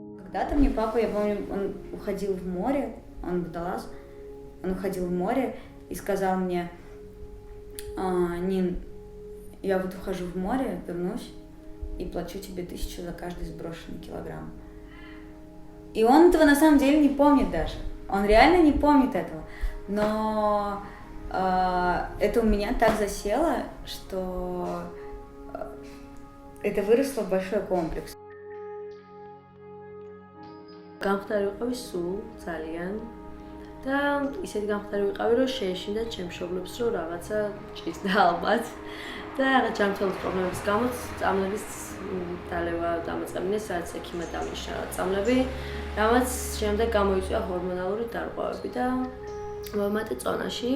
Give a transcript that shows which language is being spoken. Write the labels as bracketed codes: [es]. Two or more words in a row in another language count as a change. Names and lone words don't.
[ru] Когда-то мне папа, я помню, он уходил в море, он водолаз, он уходил в море и сказал мне: Нин, я вот ухожу в море, вернусь и плачу тебе 1000 за каждый сброшенный килограмм. И он этого на самом деле не помнит даже. Он реально не помнит этого. Но это у меня так засело, что это выросло в большой комплекс. [ka] გამხდარი ვიყავი სულ ძალიან და ისეთი გამხდარი ვიყავი, რომ შეეშინდა ჩემს მშობლებს, რომ რაღაცა ჭირდა ალბათ და რაღაც ჯანმრთელობის პრობლემების გამო წამლების დალევა დამაწყებინეს, რაც ექიმად დამნიშნა წამლები, რამაც შემდეგ გამოიწვია ჰორმონალური დარღვევები და მომატე წონაში.